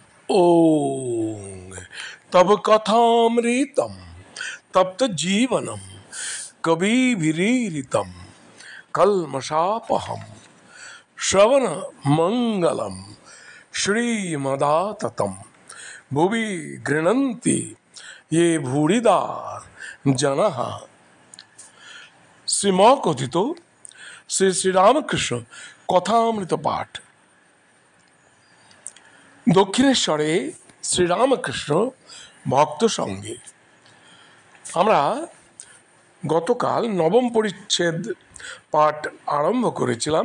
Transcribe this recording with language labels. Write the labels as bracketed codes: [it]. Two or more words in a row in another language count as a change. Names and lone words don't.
[sa] ओम तब कथामृतम तप्त जीवनम कविभिरीरितम कल्मषापहम श्रवण मंगलम श्रीमदाततम भुवि गृह्णन्ति ये भूरिदा जनः। [bn] শ্রীমকথিত শ্রী শ্রীরামকৃষ্ণ কথামৃত পাঠ। দক্ষিণেশ্বরে শ্রীরামকৃষ্ণ ভক্ত সঙ্গে আমরা গতকাল নবম পরিচ্ছেদ পাঠ আরম্ভ করেছিলাম।